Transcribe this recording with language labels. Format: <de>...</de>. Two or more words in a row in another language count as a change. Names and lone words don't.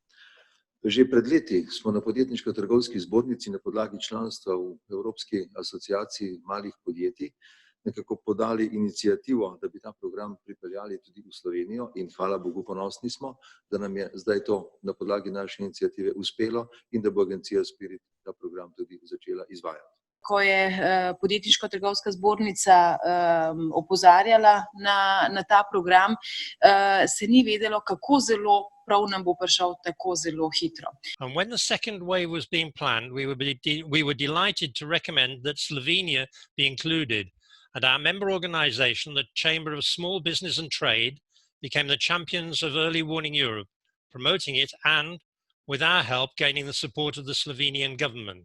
<sl>Že pred leti smo na Podjetniško-trgovski zbornici na podlagi članstva v Evropski asociaciji malih podjetij nekako podali inicijativo, da bi ta program pripeljali tudi v Slovenijo in hvala Bogu ponosni smo, da nam je zdaj to na podlagi naše inicijative uspelo in da bo agencija Spirit ta program tudi začela izvajati. Ko je Podjetniško-trgovska zbornica opozarjala na ta program, se ni vedelo, kako zelo prav nam bo prišel tako zelo hitro.</sl> <en>And when the second wave was being planned, we were delighted to recommend that Slovenia be included, and our member organisation, the Chamber of Small Business and Trade, became the champions of Early Warning Europe, promoting it and, with our help, gaining the support of the Slovenian government.</en>